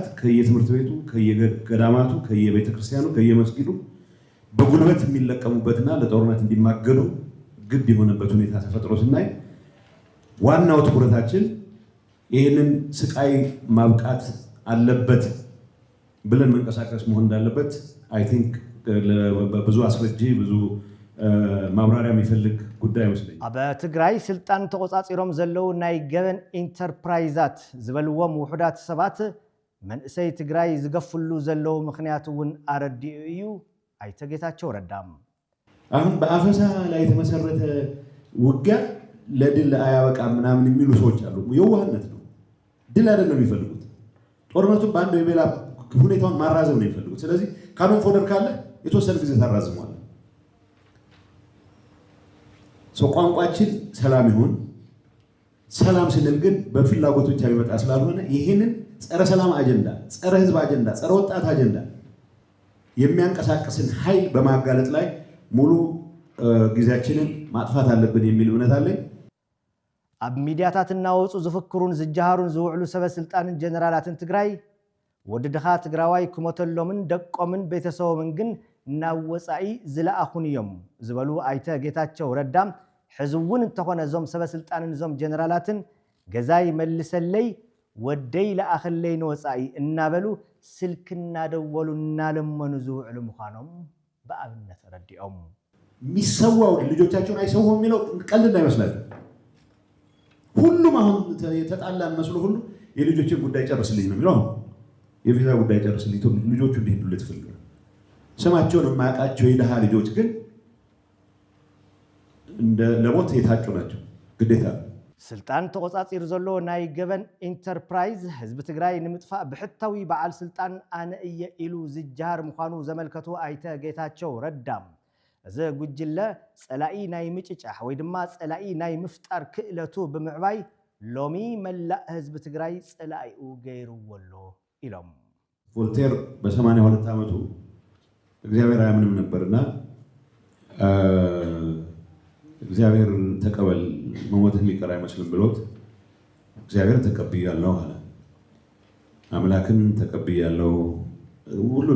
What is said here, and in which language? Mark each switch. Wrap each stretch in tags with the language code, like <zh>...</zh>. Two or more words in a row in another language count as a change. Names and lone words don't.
<am>ከየትምህርት ቤቱ ከየገዳማቱ ከየቤተክርስቲያኑ ከየመስጊዱ በጉልበት የሚለቀሙበትና ለጦርነት እንዲማገዱ ግድ የሆነበት ሁኔታ ተፈጥሮ ስናይ ዋናው ትኩረታችን ይህንን ስቃይ ማብቃት አለበት ብለን መንቀሳቀስ መሆን እንዳለበት</am> <en>I think</en> <am>በብዙ አስረጂ ብዙ ማብራሪያ የሚፈልግ ጉዳይ መስለኝ</am> <ti>ኣብ ትግራይ ስልጣን ተቆጻጺሮም ዘለው ናይ ገበን ኢንተርፕራይዛት ዝበልዎም ውሑዳት ሰባት መንእሰይ ትግራይ ዝገፍሉ ዘለው ምክንያት እውን አረዲኡ እዩ ኣይተ ጌታቸው ረዳም</ti> <am>አሁን በአፈሳ ላይ የተመሰረተ ውጊያ ለድል አያበቃ ምናምን የሚሉ ሰዎች አሉ የዋህነት ነው ድል አይደለም የሚፈልጉት ጦርነቱን በአንድ ወይ በሌላ ሁኔታውን ማራዘም ነው የሚፈልጉት። ስለዚህ</am> <en>cannon fodder</en> <am>ካለ የተወሰነ ጊዜ ታራዝሟል። ቋንቋችን ሰላም ይሁን። ሰላም ስንል ግን በፍላጎት ብቻ የሚመጣ ስላልሆነ ይህንን ጸረ ሰላም አጀንዳ፣ ጸረ ህዝብ አጀንዳ፣ ጸረ ወጣት አጀንዳ የሚያንቀሳቅስን ኃይል በማጋለጥ ላይ ሙሉ ጊዜያችንን ማጥፋት አለብን የሚል እምነት አለኝ።</am> <ti>ኣብ ሚድያታት እናወፁ ዝፍክሩን ዝጀሃሩን ዝውዕሉ ሰበስልጣንን ጀነራላትን ትግራይ ወድድኻ ትግራዋይ ክሞተሎምን ደቆምን ቤተሰቦምን ግን ናብ ወፃኢ ዝለኣኹን እዮም ዝበሉ ኣይተ ጌታቸው ረዳም ሕዝውን እንተኾነ ዞም ሰበስልጣንን ዞም ጀነራላትን ገዛይ መልሰለይ ወደይ ለኣኽለይ ንወፃኢ እናበሉ ስልክ እናደወሉ እናለመኑ ዝውዕሉ ምዃኖም በኣብነት ረዲኦም</ti> <am>ሚሰዋው ልጆቻቸውን አይሰውም የሚለው ቀልድ እንዳይመስላል። ሁሉም አሁን የተጣላን መስሎ ሁሉ የልጆችን ጉዳይ ጨርስልኝ ነው የሚለው። የቪዛ ጉዳይ ጨርስልኝ ልጆቹ እንዲሄዱለት ይፈልጋል። ስማቸውን የማያውቃቸው የደሃ ልጆች ግን እንደ ለሞት የታጩ ናቸው። ግዴታ</am> <ti>ስልጣን ተቆጻጺር ዘሎ ናይ ገበን ኢንተርፕራይዝ ህዝቢ ትግራይ ንምጥፋእ ብሕታዊ በዓል ስልጣን ኣነ እየ ኢሉ ዝጀሃር ምዃኑ ዘመልከቱ ኣይተ ጌታቸው ረዳም እዚ ጉጅለ ጸላኢ ናይ ምጭጫሕ ወይ ድማ ጸላኢ ናይ ምፍጣር ክእለቱ ብምዕባይ ሎሚ መላእ ህዝቢ ትግራይ ጸላኢኡ ገይሩወሎ ኢሎም።</ti> <am>ቮልቴር በ82 ዓመቱ እግዚአብሔር አያምንም ነበርና እግዚአብሔር ተቀበል መሞትህ የሚቀር አይመስልም ብሎት እግዚአብሔር ተቀብያለሁ አለ። አምላክን ተቀብያለሁ ሁሉን</am>